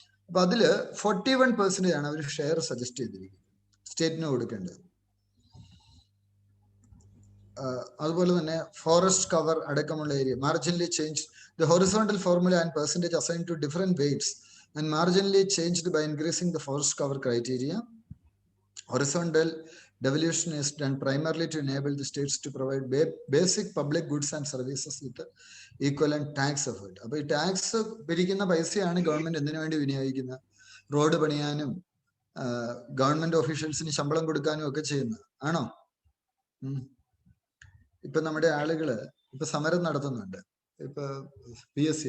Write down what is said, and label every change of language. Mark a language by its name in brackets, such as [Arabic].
[Malayalam] അപ്പൊ അതില് 41% ആണ് അവർ ഷെയർ സജസ്റ്റ് ചെയ്തിരിക്കുന്നത് സ്റ്റേറ്റിന് കൊടുക്കേണ്ടത്. അതുപോലെ തന്നെ ഫോറസ്റ്റ് കവർ അടക്കമുള്ള area [English] Marginally change the horizontal formula and percentage assign to different weights and marginally changed by increasing the forest cover criteria. Horizontal devolution is done primarily to enable the states to provide basic public goods and services with equivalent tax effort. [Malayalam] അപ്പൊ ഈ tax പിരിക്കുന്ന പൈസയാണ് government എന്തിനു വേണ്ടി വിനിയോഗിക്കുന്നത്? Road പണിയാനും government ഓഫീഷ്യൽസിന് ശമ്പളം കൊടുക്കാനും ഒക്കെ ചെയ്യുന്നത് ആണോ? ഇപ്പൊ നമ്മുടെ ആളുകള് ഇപ്പൊ സമരം നടത്തുന്നുണ്ട്, ഇപ്പൊ PSC.